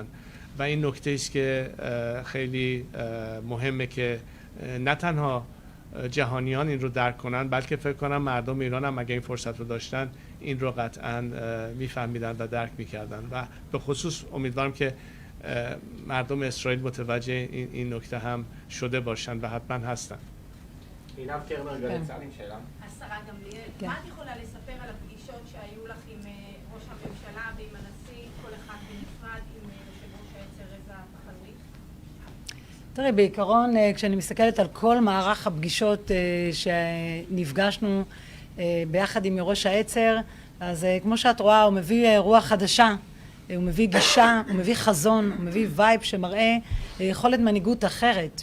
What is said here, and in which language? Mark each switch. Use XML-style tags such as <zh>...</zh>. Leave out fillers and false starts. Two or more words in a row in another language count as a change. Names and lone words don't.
<fa>و این نکته است که خیلی مهمه که نه تنها جهانیان این رو درک کنن، بلکه فکر کنم مردم ایران هم اگه این فرصت رو داشتن این رو قطعا میفهمیدن و درک میکردن، و به خصوص امیدوارم که مردم اسرائیل متوجه این نکته هم شده باشن و حتما هستن.</fa> <he>עינב קרנר גלצל עם שאלה. השרה גמליאל, מה את יכולה לספר על הפגישות שהיו לך עם ראש הממשלה ועם הנשיא, כל אחד בנפרד, עם יושב ראש העצר רזה פהלווי? תראי, בעיקרון כשאני מסתכלת על כל מערך הפגישות שנפגשנו ביחד עם יורש העצר, אז כמו שאת רואה הוא מביא רוח חדשה, הוא מביא גישה, הוא מביא חזון, הוא מביא וייב שמראה יכולת מנהיגות אחרת</he>